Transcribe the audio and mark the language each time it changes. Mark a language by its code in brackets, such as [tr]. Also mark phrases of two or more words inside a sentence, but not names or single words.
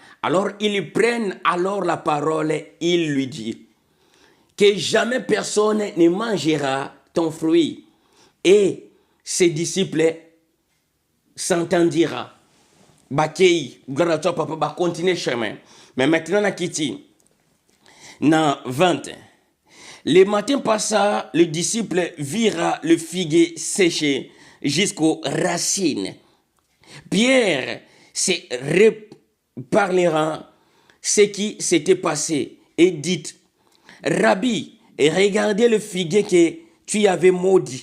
[fr] Alors ils prennent alors la parole, il lui dit que jamais personne ne mangera ton fruit. Et ses disciples s'entendira. Bakei, gloire à toi, papa, va continuer chemin. Mais maintenant, [ln] na kiti, na 20. [fr] Le matin passa, le disciple vira le figuier séché jusqu'aux racines. Pierre se reparlera ce qui s'était passé et dit, Rabbi, regardez le figuier que tu avais maudit.